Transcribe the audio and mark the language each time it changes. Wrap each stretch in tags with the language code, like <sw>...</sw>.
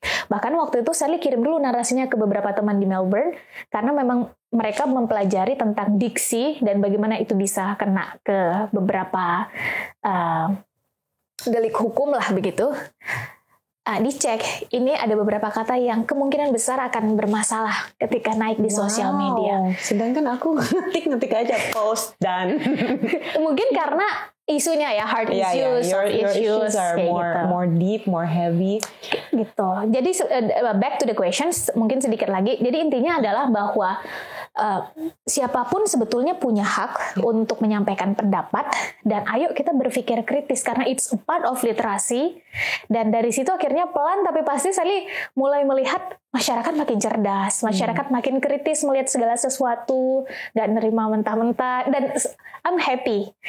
<id>Bahkan waktu itu Sherly kirim dulu narasinya ke beberapa teman di Melbourne, karena memang mereka mempelajari tentang diksi dan bagaimana itu bisa kena ke beberapa delik hukum lah begitu. Dicek, ini ada beberapa kata yang kemungkinan besar akan bermasalah ketika naik di sosial media. Sedangkan aku ngetik aja post dan mungkin karena isunya ya</id> <en>hard issues, your issues are more deep, more heavy</en> <id>gitu. Jadi</id> <en>back to the questions</en> <id>mungkin sedikit lagi. Jadi intinya adalah bahwa siapapun sebetulnya punya hak untuk menyampaikan pendapat, dan ayo kita berpikir kritis karena</id> <en>it's a part of</en> <id>literasi. Dan dari situ akhirnya pelan tapi pasti Sherly mulai melihat masyarakat makin cerdas, masyarakat makin kritis melihat segala sesuatu, nggak nerima mentah-mentah, dan</id> <en>I'm happy.</en>